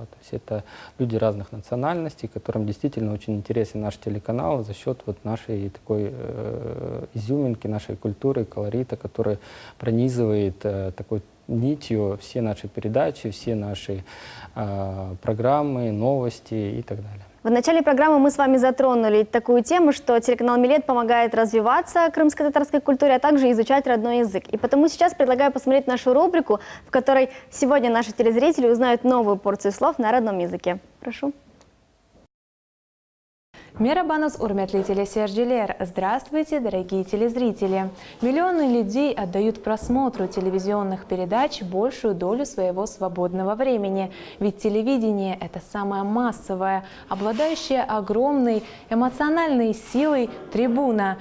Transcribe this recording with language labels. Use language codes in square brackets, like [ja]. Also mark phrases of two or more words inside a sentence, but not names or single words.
[ru] То есть это люди разных национальностей, которым действительно очень интересен наш телеканал за счет вот нашей такой изюминки, нашей культуры, колорита, который пронизывает такой нитью все наши передачи, все наши программы, новости и так далее. В начале программы мы с вами затронули такую тему, что телеканал «Милет» помогает развиваться крымско-татарской культуре, а также изучать родной язык. И потому сейчас предлагаю посмотреть нашу рубрику, в которой сегодня наши телезрители узнают новую порцию слов на родном языке. Прошу. [crh] Мерабанус урметли телесерджилер. [ru] Здравствуйте, дорогие телезрители! Миллионы людей отдают просмотру телевизионных передач большую долю своего свободного времени. Ведь телевидение – это самая массовая, обладающая огромной эмоциональной силой трибуна.